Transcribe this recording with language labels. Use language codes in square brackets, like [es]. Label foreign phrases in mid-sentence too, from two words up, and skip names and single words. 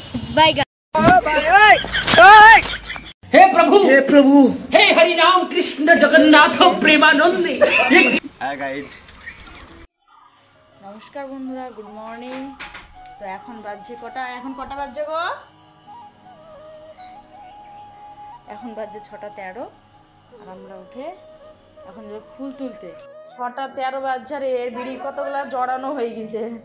[hi] बैगन। हे प्रभु हे हरि राम कृष्ण जगन्नाथ प्रेमानंदी। [en] Hi guys, [bn] নমস্কার বন্ধুরা, [en] good morning. [bn] তো এখন বাজছে কটা? এখন কটা বাজছে গো? এখন বাজছে 6:13। আর আমরা উঠে এখন যাবো ফুল তুলতে। 6:13 বাজছে আর এর বিড়ি কতগুলা জড়ানো হয়ে গেছে।